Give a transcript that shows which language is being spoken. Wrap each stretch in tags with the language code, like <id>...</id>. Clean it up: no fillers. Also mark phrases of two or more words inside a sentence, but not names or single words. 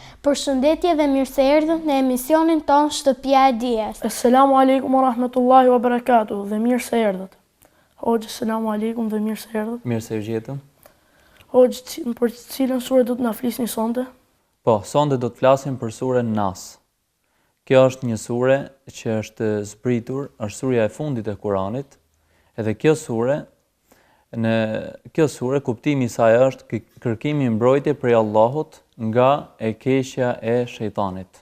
<sq>Përshëndetje dhe mirë se erdhët në emisionin ton Shtëpia e Dijes.</sq> <ar>السلام عليكم ورحمة الله وبركاته</ar> <sq>dhe mirë se erdhët. Hoxh,</sq> <ar>السلام عليكم</ar> <sq>dhe mirë se erdhët. Mirë se u gjetëm. Hoxh, për cilën sure do të na flisni sonte? Po, sonte do të flasim për surën Nas. Kjo është një sure që është zbritur, është surja e fundit e Kuranit, edhe në kjo sure kuptimi i saj është kërkimi mbrojtje prej Allahut nga e keqja e shejtanit.</sq>